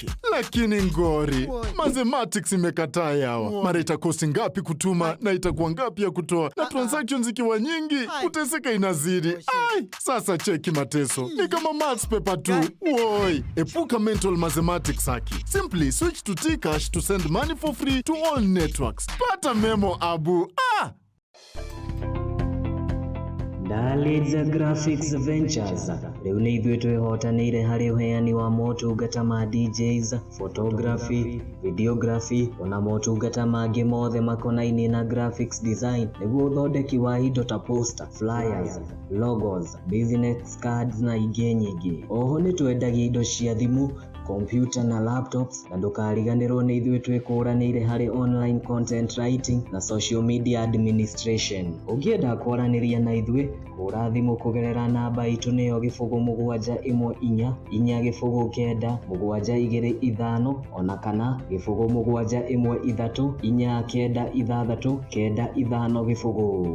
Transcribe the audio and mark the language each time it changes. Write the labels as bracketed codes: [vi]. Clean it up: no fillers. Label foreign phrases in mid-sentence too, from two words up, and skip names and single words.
[sw] Lakini ngori, mathematics imekataa yawa. Mara itakosti ngapi kutuma na itakuwa ngapi ya kutoa, na transactions zikiwa nyingi, kuteseka inazidi. Ai, sasa cheki mateso. Ni kama maths paper tu. Woi, epuka [en] mental mathematics [sw] haki. [en] Simply switch to T-Cash to send money for free to all networks. [sw] Pata memo Abu. [ki] Ndalidza Graphics Ventures riu ni ithuĩ twĩhotanĩire harĩ ũheani wa motungata ma DJs, photography, videography ona motungata mangĩ mothe makonainie na [en] graphics design [ki] nĩguo ũthondeki wa indo ta poster, flyers, logos, [en] business cards [ki] na ingĩ nyingĩ. Oho nĩ twendagia indo cia thimũ, computer na laptops, na ndukariganirwo ni ithuĩ twĩkũranĩire harĩ [en] online content writing [ki] na [en] social media administration. [ki] Ũngĩenda kwaranĩria na ithuĩ, hũra thimũ kũgerera namba itũ nĩyo 0714-729-725 ona kana 0713-496-950.